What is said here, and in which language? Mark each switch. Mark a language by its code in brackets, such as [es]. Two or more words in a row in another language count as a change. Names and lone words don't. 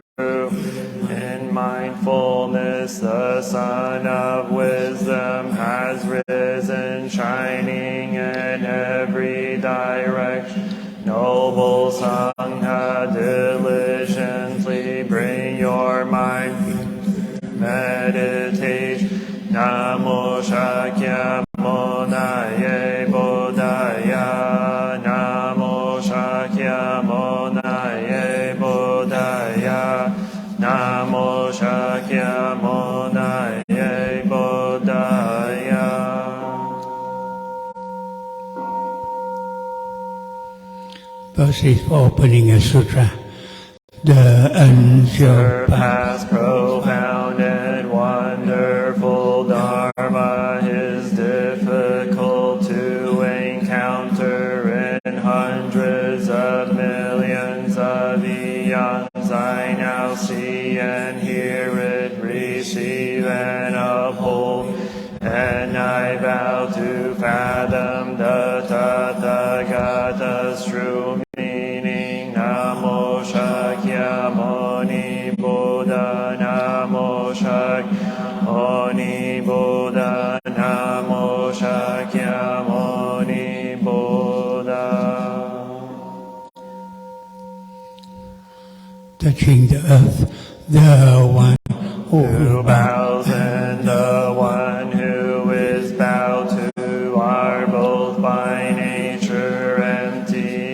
[en] In mindfulness, the sun of wisdom has risen, shining in every direction. Noble Sangha, diligently bring your mind meditation. [sa] Namo Shakyamunaye Bodhaya, Namo Shakyamunaye Bodhaya, Namo Shakyamunaye Bodhaya. [en] First is opening a sutra. The Surpass profound and wonderful Dharma is difficult to encounter in hundreds of millions of eons. I now see and hear it, receive and uphold, and I vow to fathom the Tathagata's true meaning. [sa] Namo Shakyamuni Buddha, Namo Shakyamuni Buddha, Namo Shakyamuni Buddha. [en] touching the earth, the one Who bows and the one who is bowed to are both by nature empty.